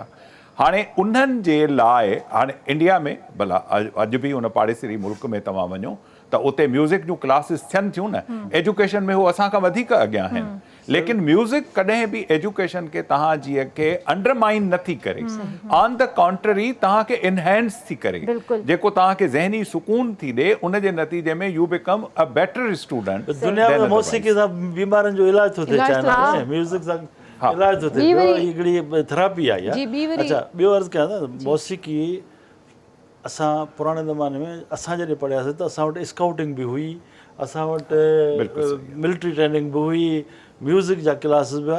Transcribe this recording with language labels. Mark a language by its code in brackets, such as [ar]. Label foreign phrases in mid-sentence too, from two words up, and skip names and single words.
[sd] हाणे उन्हनि जे लाइ हाणे इंडिया में भला अॼु बि उन पाड़ेसरी मुल्क में तव्हां वञो त उते म्यूज़िक जूं क्लासिस थियनि थियूं न, एजुकेशन में हू असां खां वधीक अॻियां आहिनि, लेकिन म्यूज़िक कॾहिं बि एजुकेशन खे तव्हां जीअं खे अंडरमाइन नथी करे, [en] on the contrary [sd] तव्हांखे इनहेंस थी करे, जेको तव्हांखे ज़हनी सुकून थी ॾे, उन जे नतीजे में [en] you become a better student. [sd] दुनिया में मौसीक़ी सां बीमारियुनि जो इलाज थो थिए, चाहे म्यूज़िक सां इलाज थो थिए, हिकिड़ी थेरापी आहे। अच्छा, ॿियो अर्ज़ु कयां त मौसीक़ी असां पुराणे ज़माने में असां जॾहिं पढ़ियासीं त असां वटि स्काउटिंग बि हुई, असां वटि [en] military training [sd] बि हुई, म्यूज़िक जा क्लासिस बि हुआ।